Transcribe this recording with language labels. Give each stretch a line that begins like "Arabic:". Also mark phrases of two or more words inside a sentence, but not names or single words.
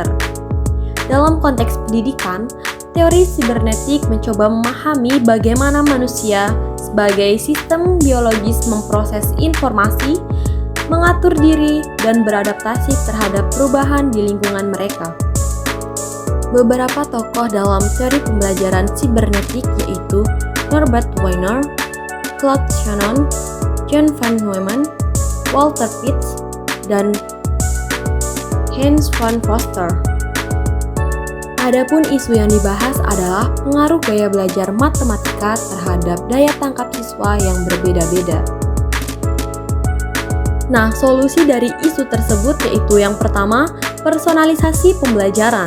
Indonesian: Dalam konteks pendidikan, teori sibernetik mencoba memahami bagaimana manusia sebagai sistem biologis memproses informasi, mengatur diri, dan beradaptasi terhadap perubahan di lingkungan mereka. Beberapa tokoh dalam teori pembelajaran sibernetik yaitu Norbert Wiener, Claude Shannon, John van Neumann, Walter Pitts, dan Hans van Foster. Adapun isu yang dibahas adalah pengaruh gaya belajar matematika terhadap daya tangkap siswa yang berbeda-beda. Nah, solusi dari isu tersebut yaitu yang pertama, personalisasi pembelajaran.